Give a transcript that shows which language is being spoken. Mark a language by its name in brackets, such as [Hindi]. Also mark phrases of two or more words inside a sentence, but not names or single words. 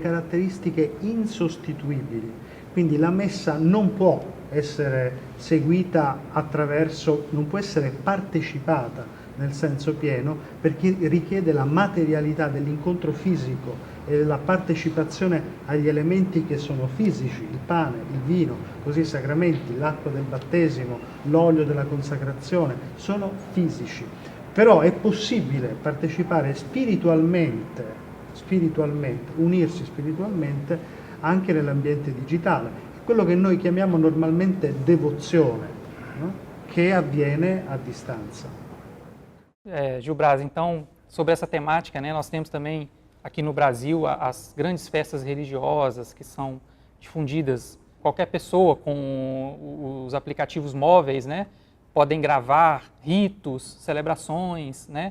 [Italian] caratteristiche insostituibili, quindi la messa non può essere seguita non può essere partecipata nel senso pieno, perché richiede la materialità dell'incontro fisico e la partecipazione agli elementi che sono fisici, il pane, il vino, così i sacramenti, l'acqua del battesimo, l'olio della consacrazione, sono fisici. Però è possibile partecipare spiritualmente, unirsi spiritualmente anche nell'ambiente digitale, quello che noi chiamiamo normalmente devozione, no? Che avviene a distanza. [Portuguese] Gil Braz, então, sobre essa temática, né, nós temos também aqui no Brasil as grandes festas religiosas que são difundidas. Qualquer pessoa com os aplicativos móveis, né, podem gravar ritos, celebrações, né.